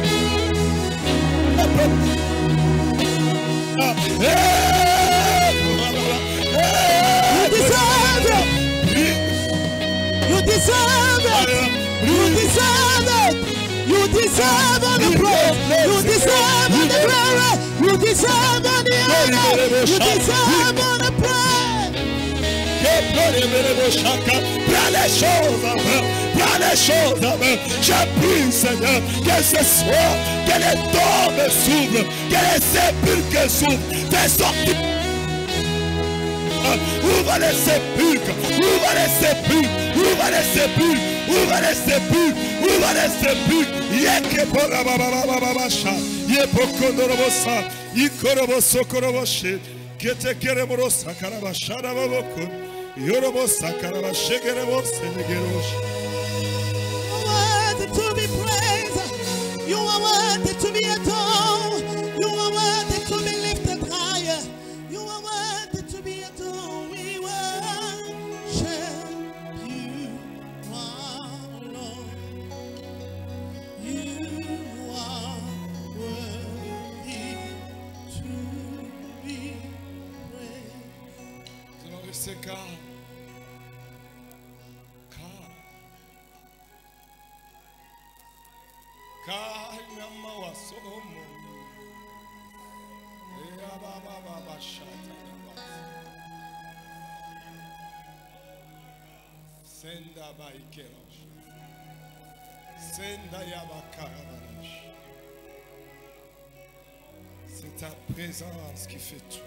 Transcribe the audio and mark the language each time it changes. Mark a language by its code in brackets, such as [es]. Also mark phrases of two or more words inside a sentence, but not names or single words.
[en] You deserve it. You deserve it. You deserve all the praise. You deserve all the glory. You deserve all the honor. You deserve all the praise. [fr] Prends les choses en main, prends les choses en main. Je prie, Seigneur, que ce soir, que les tombes s'ouvrent, que les sépulcres s'ouvrent. Fais sortir. Ouvre les sépulcres, ouvre les sépulcres, ouvre les sépulcres, ouvre les sépulcres, ouvre les sépulcres. Yekepora bababababasha, yepokondorobosa, ikorobosokoroboshi, ketekeremorosa karabashara babokon, yorobosa karabashekerebosa negeroshi. [en] You are worthy to be praised. You are worthy to be adored. You are worthy to be lifted higher. You are worthy to be adored. We worship you, our Lord. You are worthy to be praised. [fr] Nous allons rester calmes. Kainama wasomo. Ea baba baba shata baba. Senda ba ikerosh. Senda yabakara banash. C'est ta présence qui fait tout.